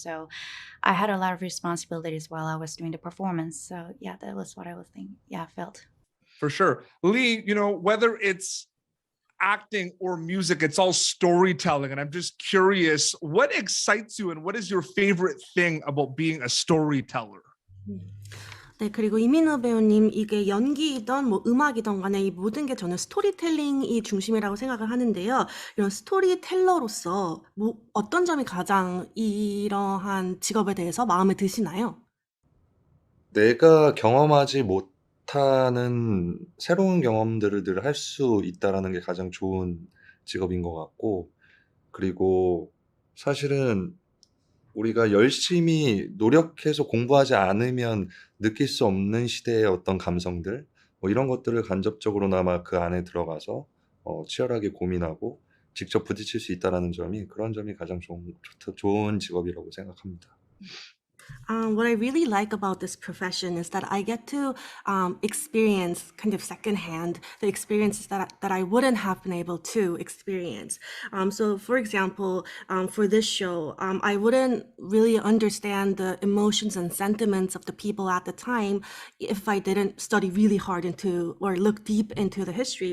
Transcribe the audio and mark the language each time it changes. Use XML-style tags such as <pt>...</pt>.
<en>So I had a lot of responsibilities while I was doing the performance. So yeah, that was what I was thinking. Yeah, I felt. For sure. Lee, whether it's acting or music, it's all storytelling. And I'm just curious, what excites you and what is your favorite thing about being a storyteller?</en> <ko>네, 그리고 이민호 배우님, 이게 연기이던 뭐 음악이던 간에 이 모든 게 저는 스토리텔링이 중심이라고 생각을 하는데요. 이런 스토리텔러로서 뭐 어떤 점이 가장 이러한 직업에 대해서 마음에 드시나요? 내가 경험하지 못하는 새로운 경험들을 늘 할 수 있다라는 게 가장 좋은 직업인 것 같고, 그리고 사실은 우리가 열심히 노력해서 공부하지 않으면 느낄 수 없는 시대의 어떤 감성들, 뭐 이런 것들을 간접적으로나마 그 안에 들어가서 치열하게 고민하고 직접 부딪힐 수 있다는 점이, 그런 점이 가장 좋은 직업이라고 생각합니다.</ko> <en>What I really like about this profession is that I get to experience kind of secondhand the experiences that I wouldn't have been able to experience. So for example, for this show, I wouldn't really understand the emotions and sentiments of the people at the time if I didn't study really hard into or look deep into the history.</en>